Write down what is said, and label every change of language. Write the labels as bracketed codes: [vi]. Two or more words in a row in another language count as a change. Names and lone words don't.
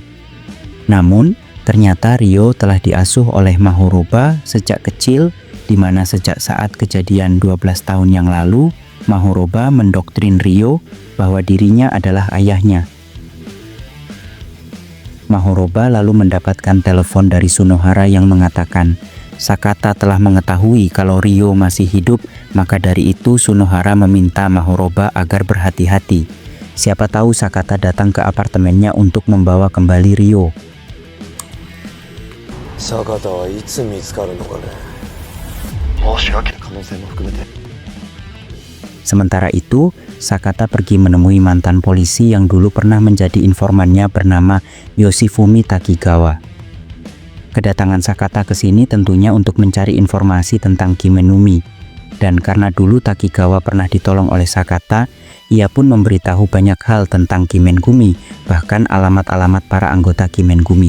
[id] Namun, ternyata Ryo telah diasuh oleh Mahoroba sejak kecil, di mana sejak saat kejadian 12 tahun yang lalu, Mahoroba mendoktrin Ryo bahwa dirinya adalah ayahnya. Mahoroba lalu mendapatkan telepon dari Sunohara yang mengatakan Sakata telah mengetahui kalau Ryo masih hidup, maka dari itu Sunohara meminta Mahoroba agar berhati-hati. Siapa tahu Sakata datang ke apartemennya untuk membawa kembali Ryo. [ja] 坂田はいつ見つかるのかね。申し訳ない可能性も含めて。 [id] Sementara itu, Sakata pergi menemui mantan polisi yang dulu pernah menjadi informannya bernama Yoshifumi Takigawa. Kedatangan Sakata ke sini tentunya untuk mencari informasi tentang Kimenumi. Dan karena dulu Takigawa pernah ditolong oleh Sakata, ia pun memberitahu banyak hal tentang Kimengumi, bahkan alamat-alamat para anggota Kimengumi.